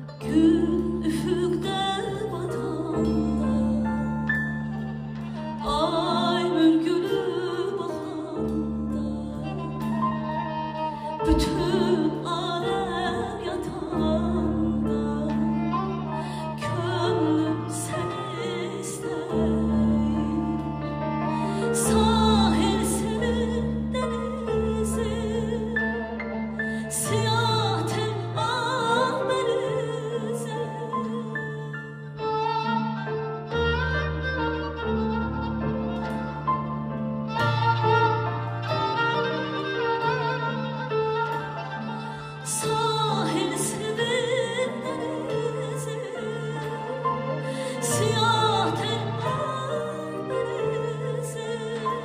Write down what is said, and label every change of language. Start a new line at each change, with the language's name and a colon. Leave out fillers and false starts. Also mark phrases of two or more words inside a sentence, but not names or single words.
Azerbaijani: Gün üfüqdə batanda, ay mürgülü baxanda, bütün aləm yatanda, könlüm səni istəyir.
Turkish: Sahil senin denizin, siyah tel ah benizin. Sahil senin denizin, siyah tel ah benizin.